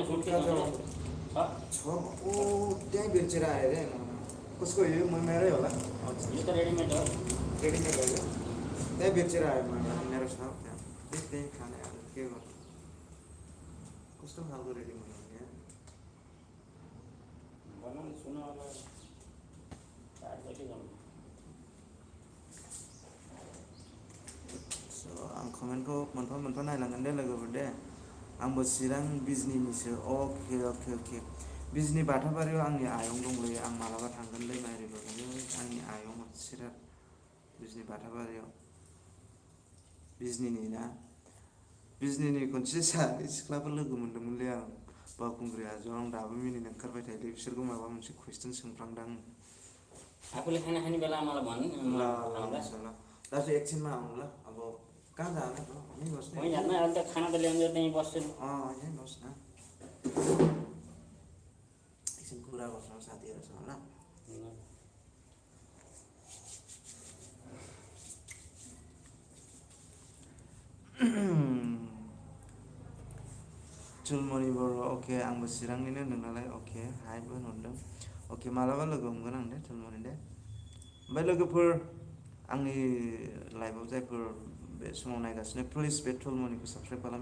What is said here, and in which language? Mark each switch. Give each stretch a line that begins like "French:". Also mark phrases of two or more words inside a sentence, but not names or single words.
Nepali: छ ओ त्यहीँ बेचेर आयो अरे. कसको यो? मेरै होला. यो त रेडिमेड हो. रेडिमेड हो यो? त्यहीँ बेचेर आयो मेरो छ त्यहाँ. त्यही खाने अब के गर्नु? कस्तो खालको रेडिमेड हो यहाँ? बनाउनु सुनाउला
Bodo: आं कमेन्टखौ मोनफा मोनफा नायलांगोन दे लोगोफोर दे. आंबो चिरां बिजनिनिसो. अके अके अके. बिजनि बाथाबारियाव आंनि आयं दंलै. आं मालाबा थांगोनलै माइरिबो. आंनि आयं चिरां बिजनि बाथाबारियाव. बिजनिनि ना? बिजनिनि खनसे सानै सिख्लाफोर लोगो मोन्दोंमोनलै आं बावखुंग्रि हाजोआव. आं दाबो मिनिनो ओंखारबाय थायोलै. बिसोरखौ माबा मोनसे कुइसन सोंफ्रांदां.
Nepali: आफूले खाना खाने बेला मलाई भन्नु ल दाजु एकछिनमा आउनु ल. अब कहाँ जाने त? यहीँ बस्ने? वहीँ जान्न. अहिले त खाना त ल्याउनु त्यहीँ बस्छु. यहीँ बस् न. एकछिन कुरा गर्छौँ साथीहरूसँग ल.
Bodo: चुलमनि बर'. अके, आंबो चिरांनिनो होनदों नालाय. अके, हायबो होनहरदों. अके, मालाबा लोगो हमगोन आं दे चुलमनि दे. ओमफ्राय लोगोफोर, आंनि लाइभआव जायफोर बे समाव नायगासिनो, प्लिज बे चुलमनिखौ साबस्क्राइब खालाम.